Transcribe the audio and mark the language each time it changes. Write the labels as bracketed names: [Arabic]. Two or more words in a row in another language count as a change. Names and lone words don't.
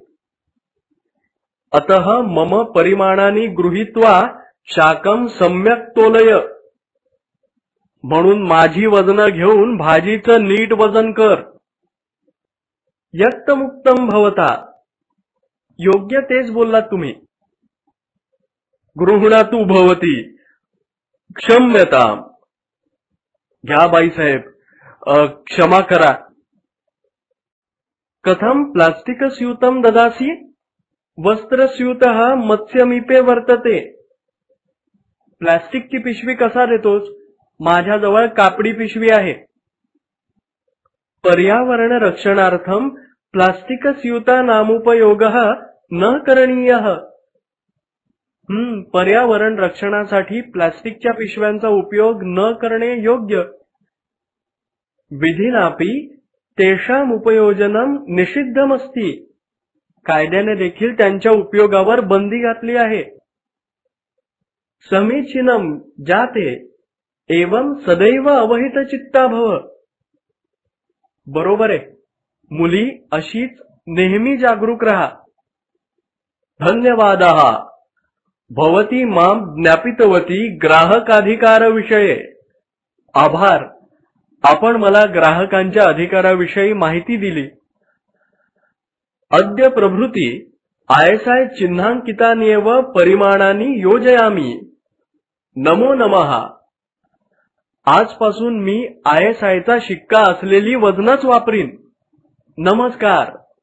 [Sanskrit] अतः मम परिमाणानि गृहीत्वा शाकं सम्यक् तोलय। [Marathi] म्हणून माझी वजन घेऊन भाजीचं नीट वजन कर। [Sanskrit] यत्तमुक्तं भवता। [Marathi] योग्य तेच बोललात तुम्ही। [Sanskrit] गृह्णातु भवती क्षम्यताम्। [Marathi] घ्या बाईसाहेब क्षमा करा। [Sanskrit] कथं प्लास्टिकस्यूतं ददासि? वस्त्रस्यूतः मत्समीपे वर्तते। [Marathi] प्लास्टिकची पिशवी कसा देतोस? माझ्याजवळ कापडी पिशवी आहे। [Sanskrit] पर्यावरण रक्षणार्थं प्लास्टिकस्यूतानामुपयोगः न करणीयः। [Marathi] पर्यावरण रक्षणासाठी प्लास्टिकच्या पिशव्यांचा उपयोग न करणे योग्य. [Sanskrit] विधिनापि तेषाम उपयोजनम निषिद्धमस्ति. [Marathi] कायद्याने देखील त्यांच्या उपयोगावर बंदी घातली आहे. [Sanskrit] समीचीनम जाते एवं सदैव अवहित चित्ता भव. [Marathi] बरोबर आहे. मुली अशीच नेहमी जागरूक राहा. [Sanskrit] धन्यवादः. भवती मां ज्ञापितवती ग्राहकाधिकार विषये. [Marathi] आभार. आपण मला ग्राहकांच्या अधिकाराविषयी माहिती दिली. [Sanskrit] अद्य प्रभृती ISI चिन्हांकितान्येव परिमाणानि योजयामि. नमो नमः. [Marathi] आजपासून मी ISI चा शिक्का असलेली वजनच वापरीन. नमस्कार.